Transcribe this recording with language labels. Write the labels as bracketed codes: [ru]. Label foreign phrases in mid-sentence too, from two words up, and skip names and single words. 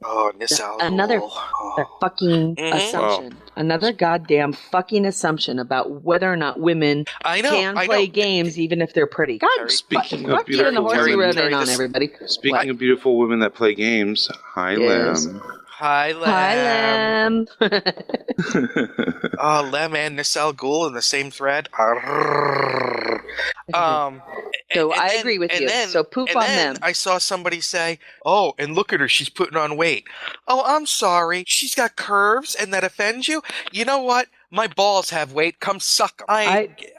[en] Oh, Nissal. Another fucking Mhm. assumption. Another goddamn fucking assumption about whether or not women can play games even if they're pretty. God, Speaking of fuck you and the beautiful horse you women, rode in on, everybody. Speaking of beautiful women that play games, hi, Yes. Lem. Hi, Lem. Hi, Lem. Oh, Lem and Nissal Ghul in the same thread. So I agree with you. So poof on them. I saw somebody say, "Oh, and look at her, she's putting on weight." Oh, I'm sorry, she's got curves, and that offends you. You know what? My balls have weight. Come suck 'em.